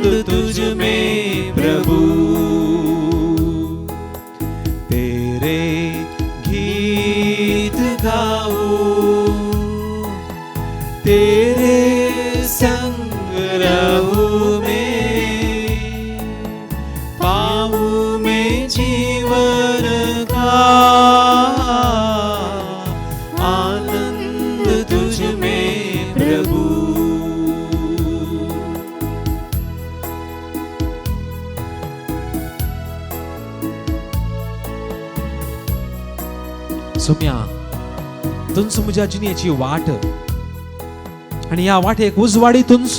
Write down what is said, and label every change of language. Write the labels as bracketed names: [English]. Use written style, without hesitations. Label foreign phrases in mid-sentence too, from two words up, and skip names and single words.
[Hindi] तुझ में प्रभु, तेरे गीत गाऊं, तेरे संग रहूं मैं, पाऊं मैं जीवन का आनंद तुझ में प्रभु। [Konkani] सोम्या, तुंच म्हज्या जिणेची वाट, आणि या वाटेक उजवाडी तुंच.